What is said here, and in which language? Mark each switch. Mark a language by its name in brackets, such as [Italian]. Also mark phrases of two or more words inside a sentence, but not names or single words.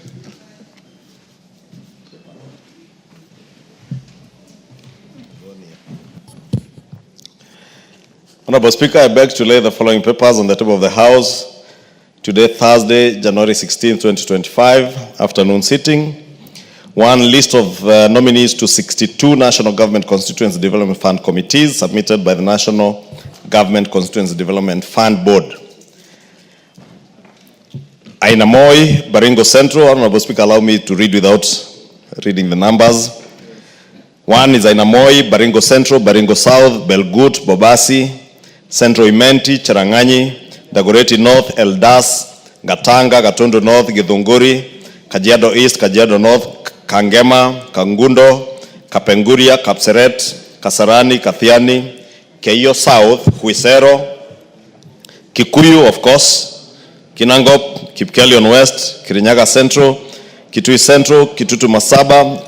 [English] Honorable Speaker, I beg to lay the following papers on the table of the House today, Thursday, January 16, 2025, afternoon sitting. 1, list of nominees to 62 National Government Constituency Development Fund committees submitted by the National Government Constituency Development Fund Board. Aina Moi, Baringo Central. Honorable Speaker, allow me to read without reading the numbers. 1 is Aina Moi, Baringo Central, Baringo South, Belgut, Bobasi, Central Imenti, Cherangani, Dagoretti North, Eldas, Gatanga, Gatondo North, Githunguri, Kajiado East, Kajiado North, Kangema, Kangundo, Kapenguria, Kapseret, Kasarani, Kathiani, Keio South, Huisero, Kikuyu, of course, Kinangop, Kipkelion West, Kirinyaga Central, Kitui Central, Kitutu Masaba,